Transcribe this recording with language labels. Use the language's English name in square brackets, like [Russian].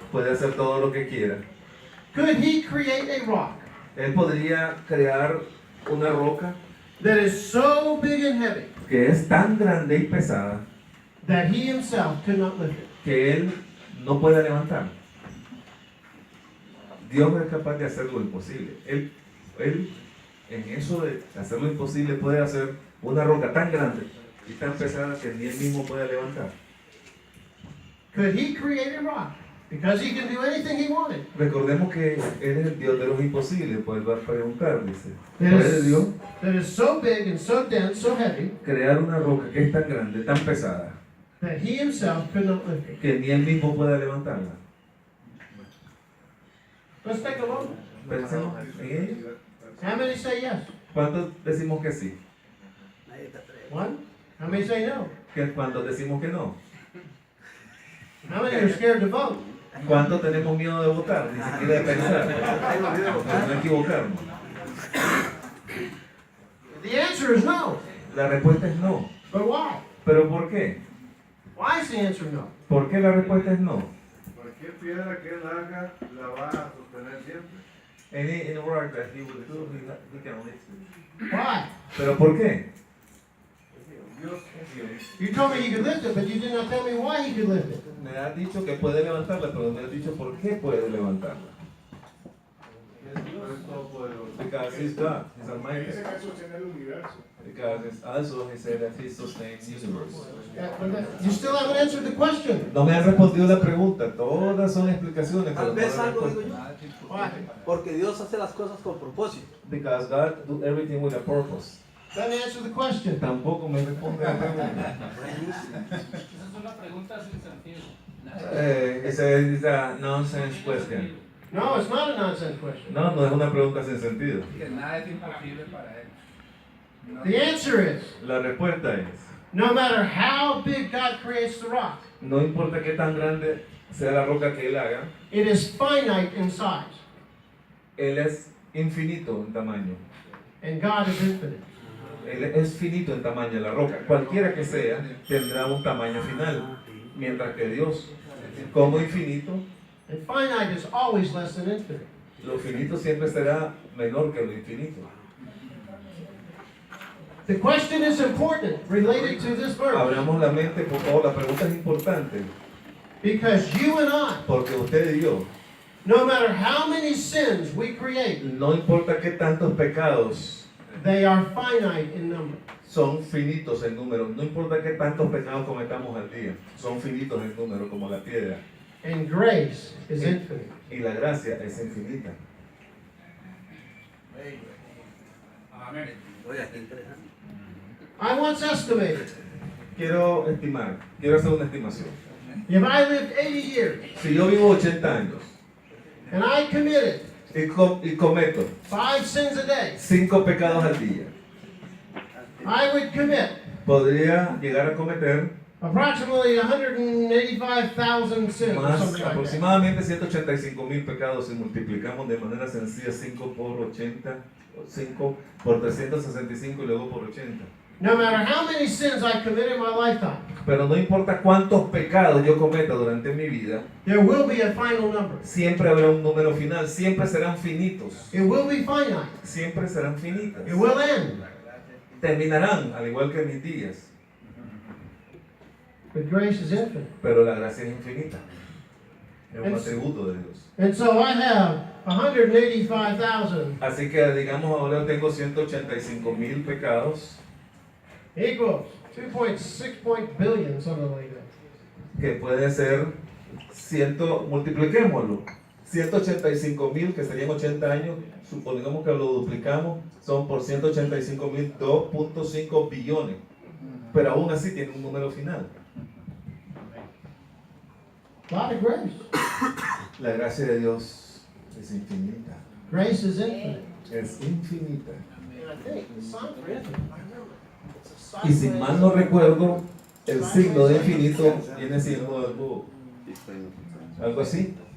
[Spanish] puede hacer todo lo que quiera? [English] could he create a rock [Spanish] Él podría crear una roca [English] that is so big and heavy [Spanish] que es tan grande y pesada [English] that he himself could not lift it? [Spanish] que Él no puede levantar. Dios es capaz de hacer lo imposible. Él en eso de hacer lo imposible puede hacer una roca tan grande y tan pesada que ni Él mismo puede levantar. [English] Could he create a rock? Because he can do anything he wanted. [Spanish] Recordemos que Él es el Dios de los imposibles, pues va a preguntar, dice. [English] That [Spanish] ¿Puede Dios [English] is so big and so dense, so heavy, [Spanish] crear una roca que es tan grande, tan pesada, [English] that he himself could not lift it? [Spanish] que ni Él mismo pueda levantarla? [English] Let's take a look. [Spanish] Pensemos en ello. [English] How many say yes? [Spanish] ¿Cuántos decimos que sí? [English] One? How many say no? [Spanish] ¿Cuántos decimos que no? [English] How many are scared to vote? [Spanish] ¿Cuántos tenemos miedo de votar? Ni siquiera de pensar. De no equivocarnos. [English] The answer is no. [Spanish] La respuesta es no. [English] But why? [Spanish] ¿Pero por qué? [English] Why is the answer no? [Spanish] ¿Por qué la respuesta es no? Cualquier piedra que él haga la va a sostener siempre. [English] Any work that he will do, he can lift it. Why? [Spanish] ¿Pero por qué? Dios es Dios. [English] You told me you could lift it, but you did not tell me why he could lift it. [Spanish] Me has dicho que puede levantarla, pero me has dicho por qué puede levantarla. Dios es todopoderoso. [English] Because he's God, he's [Spanish] Dice [English] Almighty. [Spanish] que sostiene el universo. [English] Because it's also he said that he sustains the universe. You still haven't answered the question. [Spanish] No me han respondido la pregunta, todas son explicaciones. Tal pero no vez la algo digo respuesta. yo. [English] Why? [Spanish] Porque Dios hace las cosas con propósito. [English] Because God do everything with a purpose. Doesn't answer the question. [Spanish] Tampoco me responde la pregunta. Esa es una pregunta sin sentido. [English] It's a nonsense question. No, it's not a nonsense question. [Spanish] No, no es una pregunta sin sentido. Que nada es imposible para él. No. [English] The answer is, [Spanish] La respuesta es, [English] no matter how big God creates the rock, [Spanish] no importa qué tan grande sea la roca que Él haga, [English] it is finite in size, [Spanish] Él es infinito en tamaño. [English] and God is infinite. [Spanish] Él es finito en tamaño, la roca, cualquiera que sea, tendrá un tamaño final. Mientras que Dios, como infinito, [English] And finite is always less than infinite. [Spanish] lo finito siempre será menor que lo infinito. [English] The question is important related to this verse [Spanish] Abramos la mente, por favor, la pregunta es importante, [English] because you and I, [Spanish] porque usted y yo, [English] no matter how many sins we create, [Spanish] no importa qué tantos pecados [English] they are finite in number. [Spanish] son finitos en número, no importa qué tantos pecados cometamos al día, son finitos en número como la piedra, [English] And grace is infinite. [Spanish] y la gracia es infinita. Amén. Oiga, qué interesante. [English] I once estimated [Spanish] Quiero estimar, quiero hacer una estimación. [English] if I lived 80 years [Spanish] Si yo vivo 80 años [English] and I committed [Spanish] y cometo [English] 5 sins a day, [Spanish] 5 pecados al día, [English] I would commit [Spanish] podría llegar a cometer [English] approximately 185,000 sins or [Spanish] más [English] something like that. [Spanish] aproximadamente 185,000 pecados si multiplicamos de manera sencilla 5 por 80, 5 por 365 y luego por 80. [English] No matter how many sins I commit in my lifetime, [Spanish] Pero no importa cuántos pecados yo cometa durante mi vida, [English] there will be a final number. [Spanish] siempre habrá un número final, siempre serán finitos, [English] It will be finite. [Spanish] siempre serán finitas. [English] It will end. [Spanish] Terminarán, al igual que mis días, [English] But grace is infinite. [Spanish] pero la gracia es infinita. Es un Es- atributo de Dios. [English] And so I have 185,000 [Spanish] Así que digamos ahora tengo 185,000 pecados [English] equals 2.6 billion, something like that. [Spanish] que puede ser multipliquémoslo. 185,000 que serían 80 años, supongamos que lo duplicamos, son por 185,000, 2.5 billones. Pero aún así tiene un número final. [English] A lot of grace. [Spanish] La gracia de Dios es infinita. [English] Grace is infinite. [Spanish] Es infinita. [English] And I think the sign for infinite, I remember, it's a [Spanish] Y si mal no recuerdo, el signo de infinito viene siendo algo así.